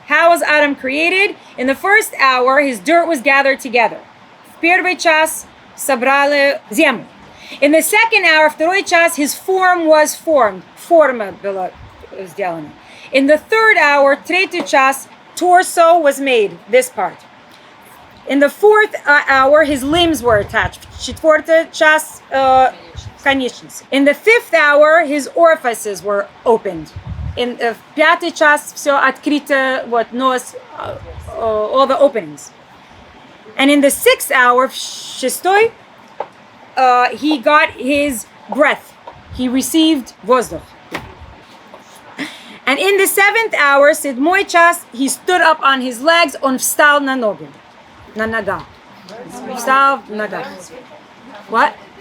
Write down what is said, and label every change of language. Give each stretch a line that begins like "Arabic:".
English: How was Adam created? In the first hour, his dirt was gathered together.
Russian: В первый час собрали землю.
English: In the second hour,
Russian: второй час,
English: his form was formed.
Russian: Форма была сделана.
English: In the third hour,
Russian: третий час,
English: torso was made, this part. In the fourth hour, his limbs were attached.
Russian: Четвертый час, конечности.
English: In the fifth hour, his orifices were opened. In the
Russian: пятый час, все открыто, вот, нос,
English: all the openings. And in the sixth hour,
Russian: шестой,
English: he got his breath. He received
Russian: воздух.
English: And in the seventh hour,
Russian: седьмой час,
English: he stood up on his legs,
Russian: он встал на ноги. На нога. Встал на нога.
English: What?